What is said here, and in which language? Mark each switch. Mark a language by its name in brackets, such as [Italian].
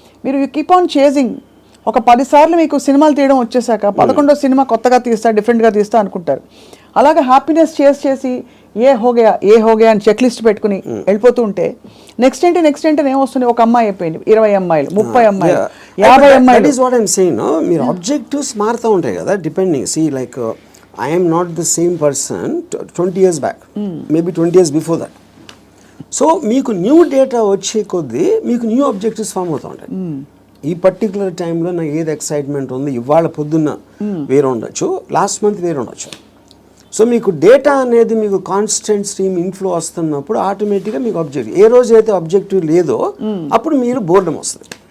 [Telugu] మీరు [English] You keep on chasing. [Telugu] ఒక 10 సార్లు మీకు సినిమాలు తీయడం వచ్చేసాక 11వ సినిమా కొత్తగా తీస్తా, డిఫరెంట్గా తీస్తా అనుకుంటారు. అలాగే హ్యాపీనెస్ చేసి [Hindi] ఏ హోగయా [Telugu] అని చెక్ లిస్ట్ పెట్టుకుని వెళ్ళిపోతూ ఉంటే నెక్స్ట్ ఏంటి ఏమొస్తుంది? ఒక అమ్మాయి అయిపోయింది, 20 అమ్మాయిలు, 30 అమ్మాయిలు, 50 అమ్మాయిలు. మీరు ఆబ్జెక్టివ్స్ మారుతూ ఉంటాయి కదా depending. [English] See like I am not the same person 20 years back, maybe 20 years before that. [Telugu] So మీకు న్యూ డేటా వచ్చే కొద్దీ మీకు న్యూ ఆబ్జెక్టివ్స్ ఫామ్ అవుతూ ఉంటాయి. ఈ పర్టికులర్ టైంలో నాకు ఏది ఎక్సైట్మెంట్ ఉంది, ఇవాళ పొద్దున్న వేరే ఉండొచ్చు, లాస్ట్ మంత్ వేరే ఉండొచ్చు. సో మీకు డేటా అనేది మీకు కాన్స్టెంట్ స్ట్రీమ్ ఇన్ఫ్లో వస్తున్నప్పుడు ఆటోమేటిక్గా మీకు ఆబ్జెక్టివ్, ఏ రోజు అయితే ఆబ్జెక్టివ్ లేదో అప్పుడు మీరు బోర్డమ్ వస్తుంది.